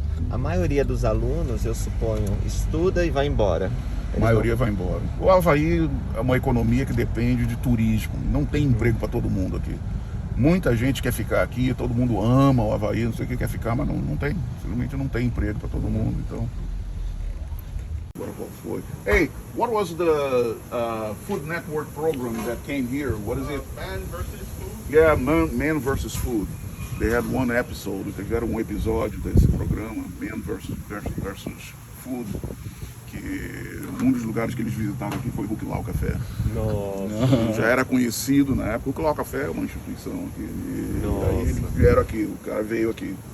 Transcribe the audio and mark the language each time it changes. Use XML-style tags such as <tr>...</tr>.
<pt>A maioria dos alunos, eu suponho, estuda e vai embora. A maioria vai embora. O Havaí é uma economia que depende de turismo. Não tem emprego para todo mundo aqui. Muita gente quer ficar aqui, todo mundo ama o Havaí, não sei o que, quer ficar, mas não tem. Simplesmente não tem emprego para todo mundo. Então. Agora qual foi?</pt> <en>Hey, what was the Food Network program that came here? What is it? Man versus food? Yeah, Man versus Food. They had one episode,</en> <pt>eles tiveram um episódio desse programa, Man versus Food, que um dos lugares que eles visitaram aqui foi o Huck Lau Café. Nossa. Já era conhecido na época. O Huck Lau Café é uma instituição aqui. E aí eles vieram aqui, o cara veio aqui.</pt>